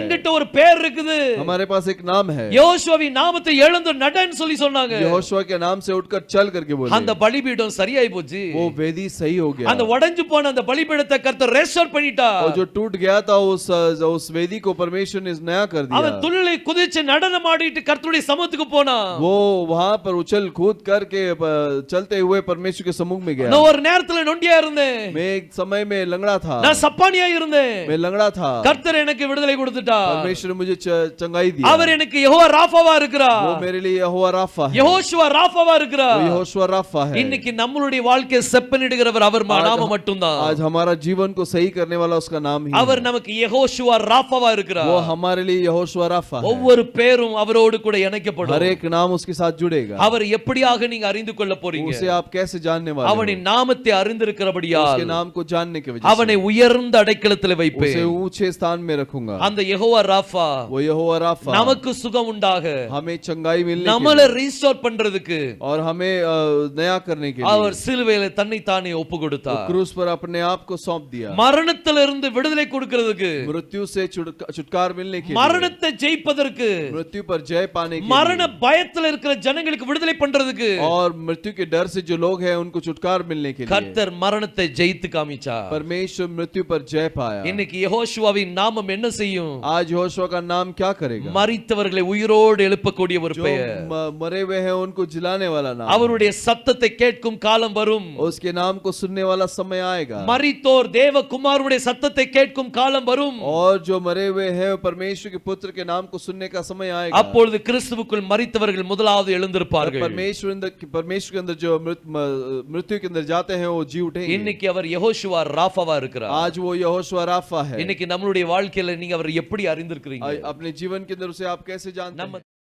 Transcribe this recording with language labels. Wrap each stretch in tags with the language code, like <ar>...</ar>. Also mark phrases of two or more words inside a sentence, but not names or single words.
<ta>எங்கிட்ட ஒரு பேர் இருக்குது.</ta> <hi>हमारे पास एक नाम है.</hi> <ta>யோசுவாவின் நாமத்தை எழுந்து நடன்னு சொல்லி சொன்னாங்க.</ta> <hi>यहोशुआ के नाम से उठकर चल करके बोले.</hi> <ta>அந்த பலிபீடம் சரியாய் போச்சு.</ta> <hi>वो वेदी सही हो गया.</hi> <ta>அந்த உடைஞ்சு போன அந்த பலிபீடத்தை கர்த்தர் ரெஸ்டோர் பண்ணிட்டா.</ta> <hi>और जो टूट गया था उस वेदी को परमेश्वर ने नया कर दिया.</hi> <ta>அவன் துள்ளி குதிச்சு நடனம் ஆடிட்டு கர்த்தருடைய சமூகத்துக்கு போனான்.</ta> <hi>वो वहां पर उछल कूद करके चलते हुए परमेश्वर के सम्मुख में गया.</hi> <ta>நான் ஒரு நேரத்துல நொண்டியா இருந்தேன்.</ta> <hi>मैं एक समय में लंगड़ा था.</hi> <ta>நான் சப்பானியா இருந்தேன்.</ta> <hi>मैं लंगड़ा था.</hi> <ta>கர்த்தர் எனக்கு விடுதலை கொடுத்துட்டா.</ta> <hi>परमेश्वर ने मुझे चंगाई दी.</hi> <ta>அவர் எனக்கு யெகோவா ராஃபாவா இருக்கிறார்.</ta> <hi>वो मेरे लिए यहोवा राफा है.</hi> <ta>யெகோஷுவா ராஃபாவா இருக்கிறார்.</ta> <hi>वो यहोशुआ राफा है.</hi> <ta>இன்னைக்கு நம்மளுடைய வாழ்க்கையை செப்பனிடுகிறவர் அவர் நாமம் மட்டும்தான்.</ta> <hi>आज हमारा जीवन को सही करने वाला उसका नाम ही</hi> <ta>அவர் நமக்கு யெகோஷுவா ராஃபாவா இருக்கிறார்.</ta> <hi>वो हमारे लिए यहोशुआ राफा है.</hi> <ta>ஒவ்வொரு பேரும் அவரோடு கூட இணைக்கப்படும்.</ta> <hi>हर एक नाम उसके साथ जुड़ेगा.</hi> <ta>அவர் எப்படியாக நீங்க அறிந்து கொள்ள போறீங்க.</ta> <hi>उसे आप कैसे जानने वाले हो.</hi> <ta>அவனின் நாமத்தை அறிந்திருக்கிறபடியால்</ta> <hi>उसके नाम को जानने के वजह</hi> <ta>அவனை உயர்ந்த அடைக்கலத்தில் வைப்பேன்.</ta> <hi>उसे ऊंचे स्थान में रखूंगा.</hi> <ta>அந்த யெகோவா ராஃபா</ta> <hi>वो यहोवा राफा</hi> <ta>நமக்கு சுகம் உண்டாக,</ta> <hi>हमें चंगाई मिलने के</hi> <ta>நம்மளை</ta> <hi>लिए</hi> <ta>ரீஸ்டோர் பண்றதுக்கு</ta> <hi>और हमें नया करने के लिए</hi> <ta>அவர் சிலுவையில தன்னை தானே ஒப்பு கொடுத்தார்.</ta> <hi>क्रूस पर अपने आप को सौंप दिया.</hi> <ta>மரணத்திலிருந்து விடுதலை கொடுக்கிறதுக்கு,</ta> <hi>मृत्यु से छुटकारा मिलने के लिए,</hi> <ta>மரணத்தை ஜெயிப்பதற்கு,</ta> <hi>मृत्यु पर जय पाने के</hi> <ta>மரண</ta> <hi>लिए</hi> <ta>பயத்துல இருக்கிற ஜனங்களுக்கு விடுதலை பண்றதுக்கு</ta> <hi>और मृत्यु के डर से जो लोग हैं उनको छुटकारा मिलने के लिए</hi> <ta>கர்த்தர் மரணத்தை ஜெயித்து காமிச்சார்.</ta> <hi>परमेश्वर मृत्यु पर जय पाया.</hi> <ta>இன்னைக்கு யெகோஷுவாவின் நாமம் என்ன செய்யும்?</ta> <hi>आज यहोशुआ का नाम क्या करेगा?</hi> <ta>மரித்தவர்களை உயிரோடு எழுப்பக்கூடிய ஒரு</ta> <hi>जो</hi> <ta>பெயர்.</ta> <hi>मरे हुए हैं उनको जिलाने वाला नाम.</hi> <ta>அவருடைய சத்தத்தை கேட்கும் காலம் வரும்.</ta> <hi>उसके नाम को सुनने वाला समय आएगा.</hi> <ta>மரித்தோர் தேவகுமாரனுடைய சத்தத்தை கேட்கும் காலம் வரும்.</ta> <hi>और जो मरे हुए हैं परमेश्वर के पुत्र के नाम को सुनने का समय आएगा.</hi> <ta>அப்பொழுது கிறிஸ்துவுக்குள் மரித்தவர்கள் முதலாவது எழுந்திருப்பார்கள்.</ta> <hi>परमेश्वर के अंदर जो मृत्यु के अंदर जाते हैं वो जी उठेंगे.</hi> <ta>இன்னைக்கு அவர் யெகோஷுவா ராஃபாவா இருக்கிறார்.</ta> <hi>आज वो यहोशुआ राफा है.</hi> <ta>இன்னைக்கு நம்மளுடைய வாழ்க்கையில நீங்க அவர் எப்படி அறிந்திருக்கிறீங்க?</ta> <hi>अपने जीवन के अंदर उसे आप कैसे जानते हैं?</hi>